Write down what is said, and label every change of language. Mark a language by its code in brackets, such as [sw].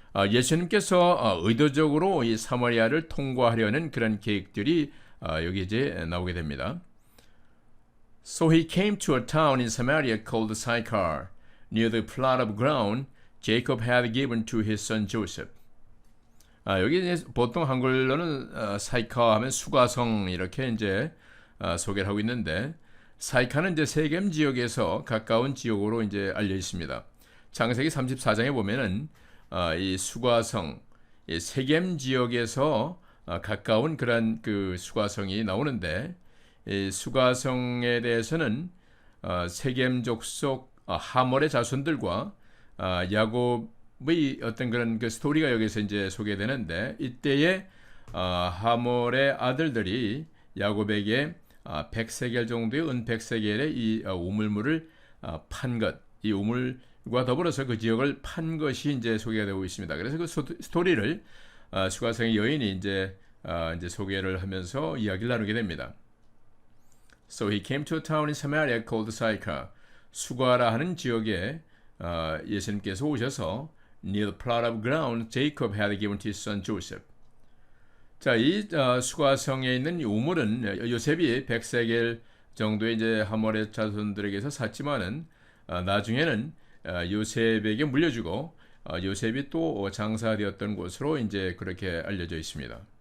[ko] 예수님께서 의도적으로 이 사마리아를 통과하려는 그런 계획들이 여기 이제 나오게 됩니다. [en] So he came to a town in Samaria called Sychar, near the plot of ground Jacob had given to his son Joseph. [ko] 여기 이제 보통 한글로는 사이카 하면 수가성 이렇게 이제 소개를 하고 있는데, 사이카는 이제 세겜 지역에서 가까운 지역으로 이제 알려 있습니다. 창세기 34장에 보면은 이 수가성, 이 세겜 지역에서 가까운 그런 그 수가성이 나오는데, 이 수가성에 대해서는 세겜 족속 하몰의 자손들과 야곱의 어떤 그런 그 스토리가 여기서 이제 소개되는데, 이때에 하몰의 아들들이 야곱에게 100세겔 정도의 은 100세겔의 이 우물물을 판 것, 이 우물과 더불어서 그 지역을 판 것이 이제 소개가 되고 있습니다. 그래서 그 스토리를 수가성의 여인이 이제 소개를 하면서 이야기를 나누게 됩니다. [en] So he came to a town in Samaria called Sychar. [ko] 수가라 하는 지역에 예수님께서 오셔서 [en] near the plot of ground Jacob had given to his son Joseph. [ko] 자, 이 수가성에 있는 이 우물은 요셉이 100세겔 정도의 이제 하몰의 자손들에게서 샀지만은 나중에는 요셉에게 물려주고 요셉이 또 장사되었던 곳으로 이제 그렇게 알려져 있습니다.